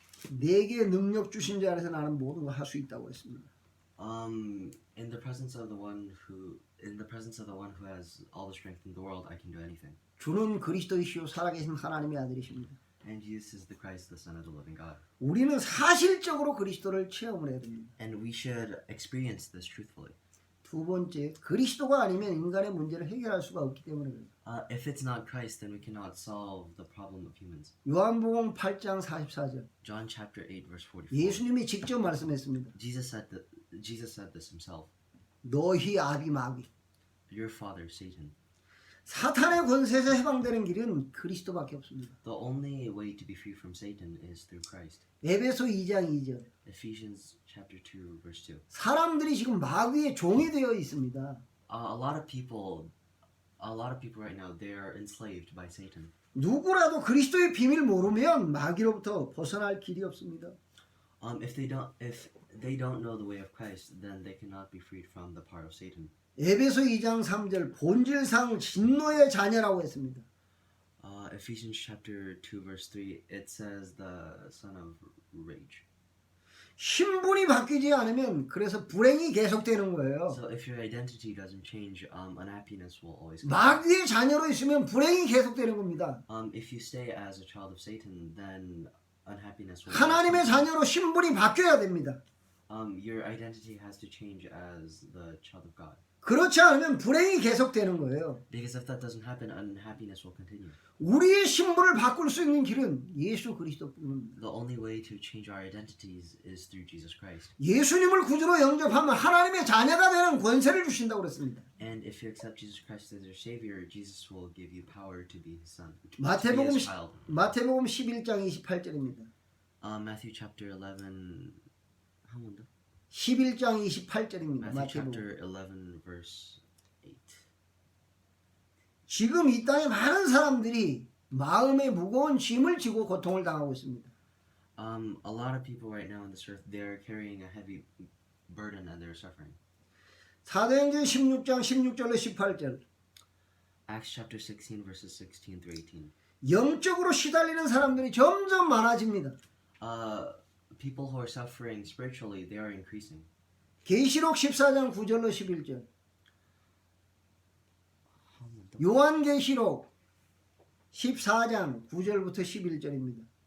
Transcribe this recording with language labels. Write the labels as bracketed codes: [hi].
[ko] 내게 능력 주신 자 안에서 나는 모든 걸 할 수 있다고 했습니다. [en] In the presence of the one who has all the strength in the world, I can do anything. [ko] 주는 그리스도이시요 살아계신 하나님의 아들이십니다. [en] And Jesus is the Christ, the Son of the living God. [ko] 우리는 사실적으로 그리스도를 체험을 해야 됩니다. [en] And we should experience this truthfully. [ko] 두 번째, 그리스도가 아니면 인간의 문제를 해결할 수가 없기 때문에 그래요. [en] If it's not Christ, then we cannot solve the problem of humans. [ko] 요한복음 8장 44절. [en] John chapter 8 verse 44. [ko] 예수님이 직접 말씀했습니다. [en] Jesus said this himself. [ko] 너희 아비 마귀. [en] Your father, Satan. [ko] 사탄의 권세에서 해방되는 길은 그리스도밖에 없습니다. [en] The only way to be free from Satan is through Christ. [ko] 에베소 2장 2절. [en] Ephesians chapter 2 verse 2. [ko] 사람들이 지금 마귀의 종이 되어 있습니다. [en] A lot of people right now, they are enslaved by Satan. [ko] 누구라도 그리스도의 비밀 모르면 마귀로부터 벗어날 길이 없습니다. [en] If they don't know the way of Christ, then they cannot be freed from the power of Satan. [ko] 에베소 2장 3절 본질상 진노의 자녀라고 했습니다. [en] Ephesians chapter 2 verse 3, it says the son of rage. [ko] 신분이 바뀌지 않으면 그래서 불행이 계속되는 거예요. [en] So if your identity doesn't change, unhappiness will always come. [ko] 마귀의 자녀로 있으면 불행이 계속되는 겁니다. [en] If you stay as a child of Satan, then unhappiness will. [ko] 하나님의 [en] always come. [ko] 자녀로 신분이 바뀌어야 됩니다. [en] Your identity has to change as the child of God. [ko] 그렇지 않으면 불행이 계속되는 거예요. [en] Because if that doesn't happen, unhappiness will continue. [ko] 우리의 신분을 바꿀 수 있는 길은 예수 그리스도뿐입니다. [en] The only way to change our identities is through Jesus Christ. [ko] 예수님을 구주로 영접하면 하나님의 자녀가 되는 권세를 주신다고 그랬습니다. [en] And if you accept Jesus Christ as your Savior, Jesus will give you power to be His son, to be [ko] 마태복음 [en] His child. [ko] 마태복음 11장 28절입니다. [en] Matthew chapter 11. [ko] 한 번 더. 11장 28절입니다. [en] Matthew [ko] 마태복음. [en] chapter 11 verse 8. [ko] 지금 이 땅에 많은 사람들이 마음에 무거운 짐을 지고 고통을 당하고 있습니다. [en] A lot of people right now on this earth, they're carrying a heavy burden and they're suffering. [ko] 사도행전 16장 16절로 18절. [en] Acts chapter 16 verses 16 through 18. [ko] 영적으로 시달리는 사람들이 점점 많아집니다. [en] People who are suffering spiritually, they are increasing. [ko] 계시록 14장 9절로 11절. 요한계시록 14장 9절부터 11절입니다.